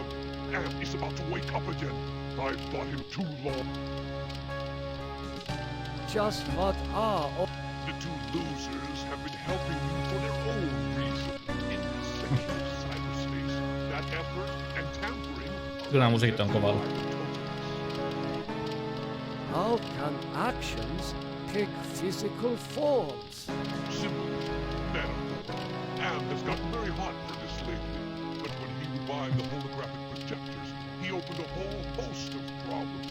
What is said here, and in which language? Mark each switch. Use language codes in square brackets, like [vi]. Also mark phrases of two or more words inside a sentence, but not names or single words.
[en] Am is about to wake up again. I've fought him too long. Just what are... The two losers have been helping you for their own reason. In this section of cyberspace, that effort and tampering... [fi] Kyllä musiikki on kovalla. [en] How can actions take physical forms? Simple. Metaphor. Am has gotten very hot for this lately. But when he revived the holographic projectors, he opened a whole host of problems.